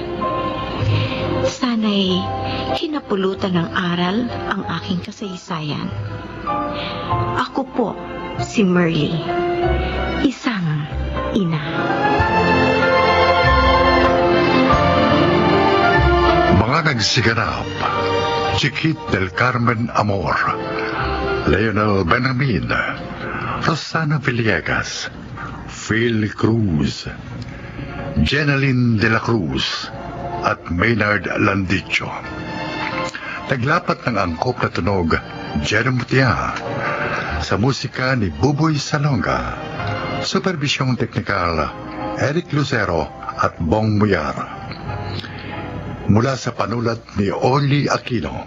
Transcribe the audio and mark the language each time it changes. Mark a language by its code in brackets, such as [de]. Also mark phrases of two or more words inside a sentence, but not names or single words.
[tl] Sana'y hinapulutan ng aral ang aking kasaysayan. Ako po si Merly, isang ina. Mga nagsiganap, Chiquit del Carmen Amor, Leonel Benamin, Rosana Villegas, Phil Cruz, Jeneline de la Cruz, at Maynard Landicho. Naglapat ng angkop na tunog Jerome Mutia. Sa musika ni Buboy Salonga. Supervisyong teknikal, Eric Lucero at Bong Muyar. Mula sa panulat ni Oli Aquino.